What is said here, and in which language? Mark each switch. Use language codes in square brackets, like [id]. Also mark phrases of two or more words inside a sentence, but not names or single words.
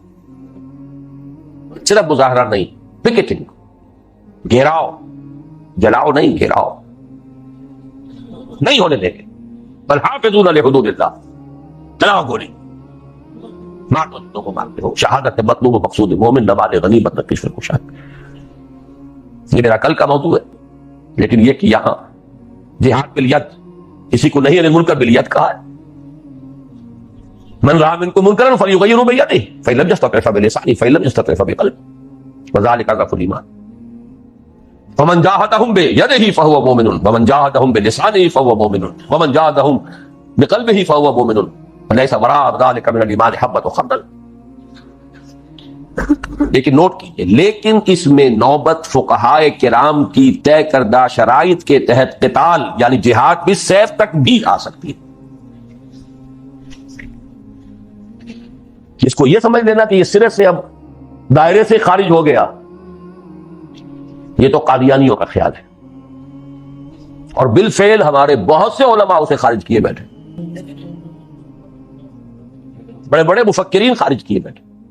[ur] صرف مظاہرہ نہیں، پکیٹنگ، گھیراؤ، جلاؤ نہیں، گھیراؤ نہیں ہونے دیں گے. [ar] والحافظون لحدود اللہ، [ur] چلاؤ گولی، مار دو جتنوں کو مارتے ہو. شہادت مطلوب و مقصود مومن، نوال غنیمت نہ کشور کشاد. یہ میرا کل کا موضوع ہے، لیکن یہ کہ یہاں [ar] جہاد بالید، [ur] اسی کو نہیں [ar] المنکر بالید [ur] کہا ہے. [ar] من رأى منكم منكرا فليغيره بيده فإن لم يستطع فبلسانه فإن لم يستطع فبقلبه وذلك ضعف الإيمان. ومن جاهدهم بيده فهو مؤمن ومن جاهدهم بلسانه فهو مؤمن ومن جاهدهم بقلبه فهو مؤمن وليس وراء ذلك من الإيمان حبة خردل. [ur] لیکن نوٹ کیجئے، لیکن اس میں نوبت فقہائے کرام کی طے کردہ شرائط کے تحت قتال یعنی جہاد بھی سیف تک بھی آ سکتی ہے. اس کو یہ سمجھ لینا کہ یہ سرے سے اب دائرے سے خارج ہو گیا، یہ تو قادیانیوں کا خیال ہے، اور بالفعل ہمارے بہت سے علماء اسے خارج کیے بیٹھے، بڑے بڑے مفکرین خارج کیے بیٹھے.